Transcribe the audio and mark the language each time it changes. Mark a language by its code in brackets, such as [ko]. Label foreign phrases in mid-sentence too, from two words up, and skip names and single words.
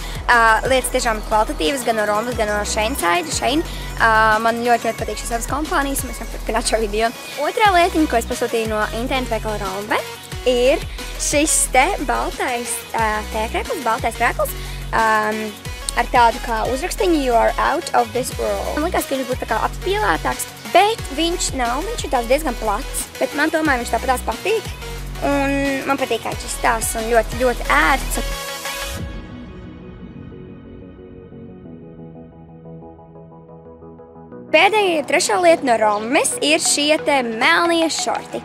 [lv] Lietas tiešām kvalitatīvas, gan no rombes, gan no Shein. Man ļoti patīk šīs abas kompānijas, mēs varam turpināt šo video. Otrā lietiņa, ko es pasūtīju no internetu veikala Rombe, ir šis te baltais tēkrekls, baltais krekls ar tādu kā uzrakstiņu [en] You are out of this world. [lv] Man likās, ka viņš būtu tā kā apspīlētāks, bet viņš nav, viņš ir tāds diezgan plats, bet man tomēr viņš tāpatās patīk. Un man patīk, kā viņš izstāsta un ļoti ērts. Pēdējā trešā lieta no rombes ir šie te melnie šorti.